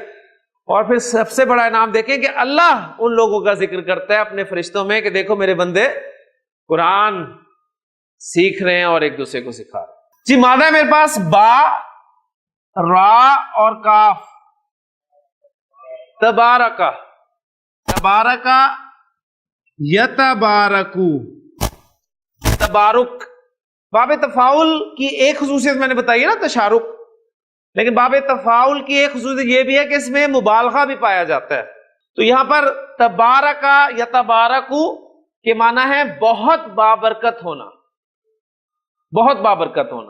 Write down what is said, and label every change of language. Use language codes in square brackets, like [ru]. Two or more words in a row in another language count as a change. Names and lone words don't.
[ur] اور پھر سب سے بڑا انعام دیکھیں کہ اللہ ان لوگوں کا ذکر کرتا ہے اپنے فرشتوں میں کہ دیکھو میرے بندے قرآن سیکھ رہے ہیں اور ایک دوسرے کو سکھا رہے ہیں. جی مادہ ہے میرے پاس با را اور کاف. [ar] تبارکہ تبارکا یتبارکو، [ur] تبارک باب تفاعل کی ایک خصوصیت میں نے بتائی ہے نا، تشارک، لیکن باب تفاعل کی ایک خصوصیت یہ بھی ہے کہ اس میں مبالغہ بھی پایا جاتا ہے. تو یہاں پر [ar] تبارکا یتبارکو [ur] کے معنی ہے بہت بابرکت ہونا، بہت بابرکت ہونا.